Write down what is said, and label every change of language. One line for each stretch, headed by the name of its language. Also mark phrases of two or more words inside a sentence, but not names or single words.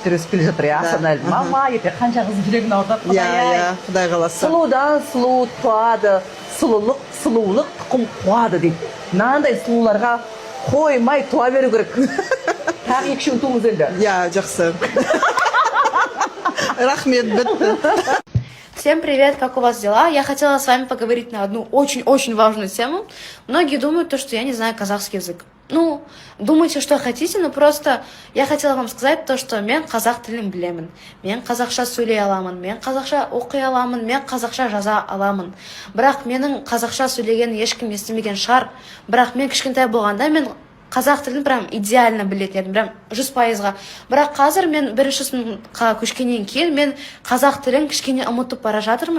Kazakh: Өсіп келе жатыр, Асанәлі. Мама, ертең қанша қыздың жүрегін ауыртады. Құдай қаласа. Сұлудан сұлу туады, сұлулық тұқым қуады дейді. Мынандай сұлуларға қоймай туа беру керек. Тағы 2-3 туыңыз енді. Жақсы. Рахмет, бітті.
Russian: Всем привет, как у вас дела? Я хотела с вами поговорить на одну очень-очень важную тему. Многие думают, что я не знаю казахский язык. Ну, думайте, что хотите, но просто я хотела вам сказать то, что
Kazakh: мен қазақ тілін білемін. Мен қазақша сөйлей аламын, мен қазақша оқи аламын, мен қазақша жаза аламын. Бірақ менің қазақша сөйлеген ешкім естімеген шығар. Бірақ мен кішкентай болғанда мен қазақ тілін
Russian: прям идеально
Kazakh: білетін едім, прям 100%-ға. Бірақ қазір мен бірінші сыныпқа көшкеннен кейін мен қазақ тілін кішкене ұмытып бара жатырмын.